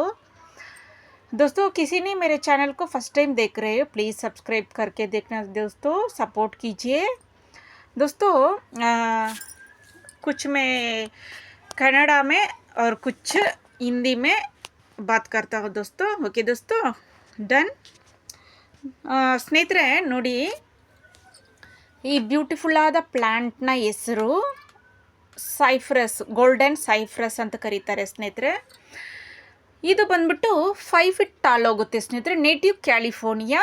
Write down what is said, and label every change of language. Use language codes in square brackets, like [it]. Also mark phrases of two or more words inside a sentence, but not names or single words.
[hi] दोस्तों किसी ने मेरे चैनल को [en] first time [hi] देख रहे हो, प्लीज़ सब्सक्राइब करके देखना दोस्तों, सपोर्ट कीजिए दोस्तों. कुछ मैं कन्नड़ा में और कुछ हिंदी में बात करता हूँ दोस्तों. ओके दोस्तों, डन. [kn] ಸ್ನೇಹಿತರೆ ನೋಡಿ, ಈ ಬ್ಯೂಟಿಫುಲ್ ಆದ ಪ್ಲ್ಯಾಂಟ್ನ ಹೆಸರು ಸೈಫ್ರಸ್, [en] golden cypress [kn] ಅಂತ ಕರೀತಾರೆ ಸ್ನೇಹಿತರೆ. ಇದು ಬಂದ್ಬಿಟ್ಟು 5 [en] feet tall [kn] ಹೋಗುತ್ತೆ ಸ್ನೇಹಿತರೆ. [en] native California.